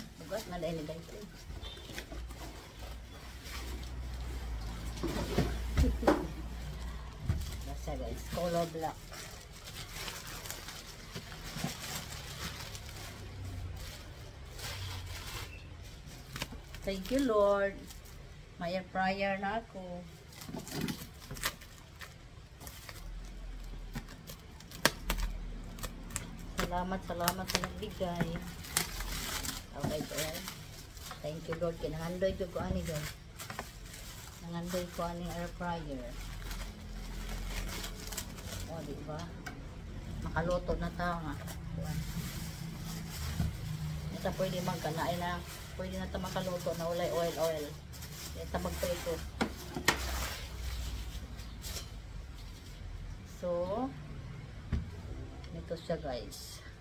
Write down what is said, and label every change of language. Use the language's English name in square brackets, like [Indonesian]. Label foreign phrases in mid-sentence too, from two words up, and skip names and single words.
[Filipino] Ba't na dahil guys? Basta guys, [English] color black. Thank you Lord. [Filipino] May [English] air fryer [Filipino] na ako. Salamat sa nagbigay. [English] Okay, guys. Thank you Lord. [Cebuano] Kinangandoy ko ani guys. Nangandoy ko ani [English] air fryer. [Cebuano] O, diba? Makaluto na ta nga. [Filipino] Ito pwede magkanain na. Pwede na ito makaluto na ulay oil. Ito magprito. So, ito siya guys.